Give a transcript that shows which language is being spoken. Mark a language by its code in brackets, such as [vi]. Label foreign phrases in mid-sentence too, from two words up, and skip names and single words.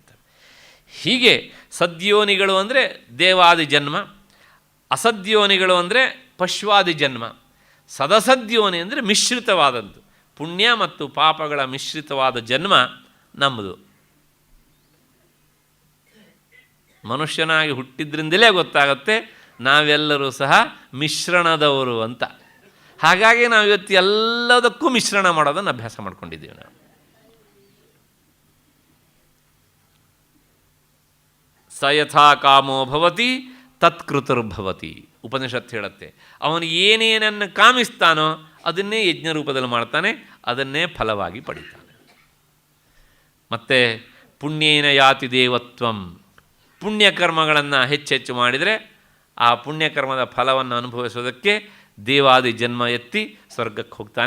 [kn] ಹೀಗೆ ಸದ್ಯೋನಿಗಳು ಅಂದರೆ ದೇವಾದಿ ಜನ್ಮ, ಅಸದ್ಯೋನಿಗಳು ಅಂದರೆ ಪಶ್ವಾದಿ ಜನ್ಮ, ಸದಸದ್ಯೋನಿ ಅಂದರೆ ಮಿಶ್ರಿತವಾದದ್ದು, ಪುಣ್ಯ ಮತ್ತು ಪಾಪಗಳ ಮಿಶ್ರಿತವಾದ ಜನ್ಮ ನಮ್ಮದು. ಮನುಷ್ಯನಾಗಿ ಹುಟ್ಟಿದ್ರಿಂದಲೇ ಗೊತ್ತಾಗುತ್ತೆ ನಾವೆಲ್ಲರೂ ಸಹ ಮಿಶ್ರಣದವರು ಅಂತ. ಹಾಗಾಗಿ ನಾವು ಇವತ್ತು ಎಲ್ಲದಕ್ಕೂ ಮಿಶ್ರಣ ಮಾಡೋದನ್ನು ಅಭ್ಯಾಸ ಮಾಡ್ಕೊಂಡಿದ್ದೀವಿ. [sa] ನಾವು ಸ ಯಥಾ ಕಾಮೋ ಭವತಿ ತತ್ಕೃತರ್ಭವತಿ [kn] ಉಪನಿಷತ್ತು ಹೇಳುತ್ತೆ. ಅವನು ಏನೇನನ್ನು ಕಾಮಿಸ್ತಾನೋ ಅದನ್ನೇ ಯಜ್ಞ ರೂಪದಲ್ಲಿ ಮಾಡ್ತಾನೆ, ಅದನ್ನೇ ಫಲವಾಗಿ ಪಡಿತಾನೆ. ಮತ್ತು [sa] ಪುಣ್ಯೇನ ಯಾತಿ ದೇವತ್ವಂ, [kn] ಪುಣ್ಯಕರ್ಮಗಳನ್ನು ಹೆಚ್ಚೆಚ್ಚು ಮಾಡಿದರೆ ಆ ಪುಣ್ಯಕರ್ಮದ ಫಲವನ್ನು ಅನುಭವಿಸೋದಕ್ಕೆ ದೇವಾದಿ ಜನ್ಮ ಎತ್ತಿ ಸ್ವರ್ಗಕ್ಕೆ ಹೋಗ್ತಾನೆ.